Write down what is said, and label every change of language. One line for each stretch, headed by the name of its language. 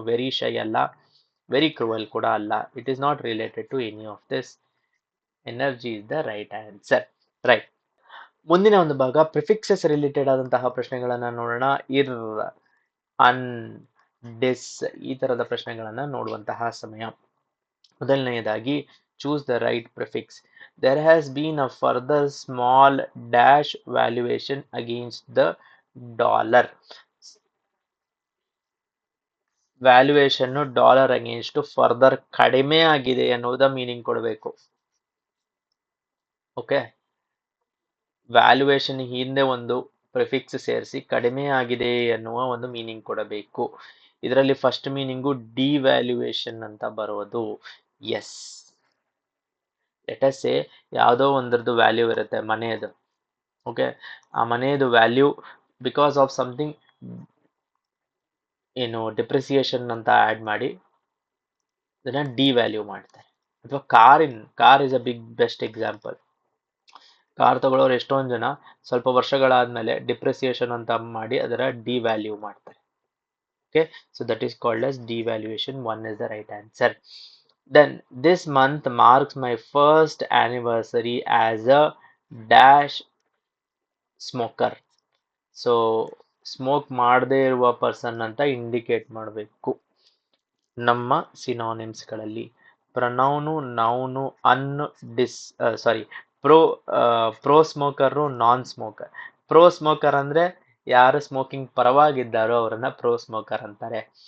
English: very shy ಅಲ್ಲ, very cruel
Kannada: ಕೂಡ ಅಲ್ಲ.
English: It is not related to any of this. Energy is the right answer. Right.
Kannada: ಮುಂದಿನ ಒಂದು ಭಾಗ
English: prefixes related
Kannada: ಆದಂತಹ ಪ್ರಶ್ನೆಗಳನ್ನ ನೋಡೋಣ. ಇರ್, ಅನ್, ಡಿಸ್ ಈ ತರದ ಪ್ರಶ್ನೆಗಳನ್ನ ನೋಡುವಂತಹ ಸಮಯ. ಮೊದಲನೆಯದಾಗಿ,
English: Choose the right prefix. There has been a further small dash valuation against the dollar. Valuation dollar against further
Kannada: ಕಡಿಮೆ ಆಗಿದೆ ಅನ್ನೋದ ಮೀನಿಂಗ್ ಕೊಡಬೇಕು. ಓಕೆ, ವ್ಯಾಲ್ಯೂಯೇಷನ್ ಹಿಂದೆ ಒಂದು ಪ್ರಿಫಿಕ್ಸ್ ಸೇರಿಸಿ ಕಡಿಮೆ ಆಗಿದೆ ಅನ್ನುವ ಒಂದು ಮೀನಿಂಗ್ ಕೊಡಬೇಕು. ಇದರಲ್ಲಿ ಫಸ್ಟ್ ಮೀನಿಂಗು ಡಿವ್ಯಾಲ್ಯೂಯೇಷನ್ ಅಂತ ಬರೋದು.
English: yes, let us say
Kannada: ಯಾವುದೋ ಒಂದರದ್ದು ವ್ಯಾಲ್ಯೂ ಇರುತ್ತೆ, ಮನೆಯದು. ಓಕೆ, ಆ ಮನೆಯದು value
English: because of something
Kannada: depreciation ಅಂತ ಆಡ್ ಮಾಡಿ ಅದನ್ನ ಡಿವ್ಯಾಲ್ಯೂ ಮಾಡ್ತಾರೆ. ಅಥವಾ
English: Car is a big best example.
Kannada: Car ತಗೊಳ್ಳೋರು ಎಷ್ಟೊಂದು ಜನ ಸ್ವಲ್ಪ ವರ್ಷಗಳಾದ್ಮೇಲೆ ಡಿಪ್ರಿಸಿಯೇಷನ್ ಅಂತ ಮಾಡಿ ಅದರ ಡಿವ್ಯಾಲ್ಯೂ ಮಾಡ್ತಾರೆ.
English: Okay, so that is called as devaluation. 1 is the right answer. Then this month marks my first anniversary as a dash smoker.
Kannada: So smoke ಮಾಡದೇ ಇರುವ person ಅಂತ ಇಂಡಿಕೇಟ್ ಮಾಡಬೇಕು. ನಮ್ಮ ಸಿನಾನಿಮ್ಸ್ಗಳಲ್ಲಿ ಪ್ರನೌನು, ನೌನು, ಅನ್, ಡಿಸ್, ಸಾರಿ, ಪ್ರೋ ಸ್ಮೋಕರು, ನಾನ್ ಸ್ಮೋಕರ್. ಪ್ರೋ ಸ್ಮೋಕರ್ ಅಂದ್ರೆ ಯಾರು smoking ಪರವಾಗಿದ್ದಾರೋ ಅವರನ್ನ pro smoker ಅಂತಾರೆ.